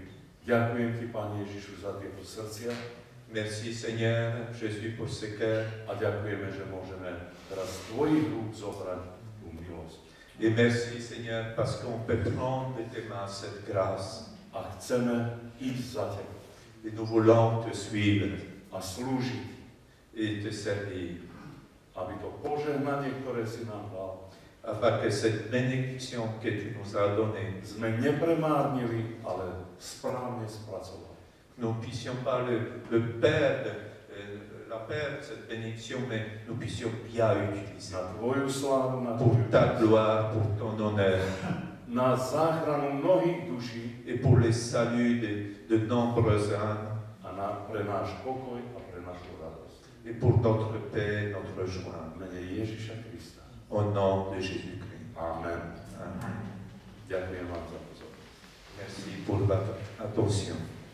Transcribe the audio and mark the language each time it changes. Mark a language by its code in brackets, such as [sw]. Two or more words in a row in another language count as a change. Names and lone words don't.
[sk] Ďakujem ti, Pán Ježišu, za tieto srdcia. [fr] Merci Seigneur Jésus pour ce cœur. [sk] A ďakujeme, že môžeme teraz z tvojich rúk zobrať tú milosť. [fr] Et merci Seigneur parce qu'on peut prendre de tes mains cette grâce. [sk] A chceme ísť za teba. [fr] Et nous voulons te suivre [sk] A slúžiť, [fr] et te servir. [sk] aby to požehnanie, ktoré si nám dal, [fr] Afin que cette bénédiction que tu nous as donnée, [sk] sme nepremárnili, ale správne spracovali. [fr] nous ne puissions pas la perdre, cette bénédiction, mais nous puissions bien l'utiliser. [sk] Na tvoju slávu, na [fr] Pour [sk] tvoju [fr] ta [sk] časť, [fr] gloire, pour ton honneur, [sk] na záchranu mnohých duší [fr] et pour le salut de nombreuses âmes, [sk] a pre náš pokoj a pre našu radosť. [fr] et pour notre paix, notre joie. [sk] V mene Ježiša Krista. [fr] Au nom de Jésus-Christ. [sk] Amen. [fr] Amen. [sk] Ďakujem vám za pozornosť. [fr] Merci pour votre attention.